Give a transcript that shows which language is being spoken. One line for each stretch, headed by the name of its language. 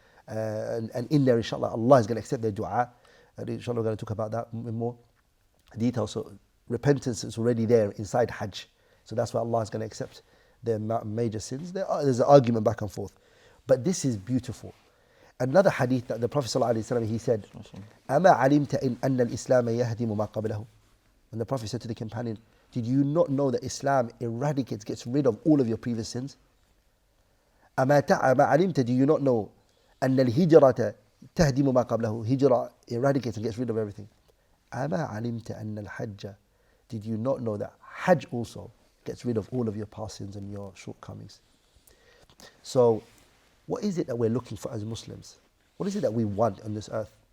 English: And in there, inshallah, Allah is going to accept their dua. And inshallah, we're going to talk about that in more detail. So repentance is already there inside Hajj. So that's why Allah is going to accept their major sins. There's an argument back and forth. But this is beautiful. Another hadith that the Prophet ﷺ, he said,
Arabic: أَمَا عَلِمْتَ إِنْ أَنَّ الْإِسْلَامَ يَهْدِمُ مَا قَبْلَهُ.
English: And the Prophet said to the companion, did you not know that Islam eradicates, gets rid of all of your previous sins?
Arabic: أَمَا عَلِمْتَ,
English: do you not know
Arabic: أَنَّ الْهِجْرَةَ تَهْدِمُ مَا قَبْلَهُ.
English: Hijrah eradicates and gets rid of everything.
Arabic: أَمَا عَلِمْتَ أَنَّ الْحَجَّ,
English: did you not know that Hajj also gets rid of all of your past sins and your shortcomings? So, what is it that we're looking for as Muslims? What is it that we want on this earth?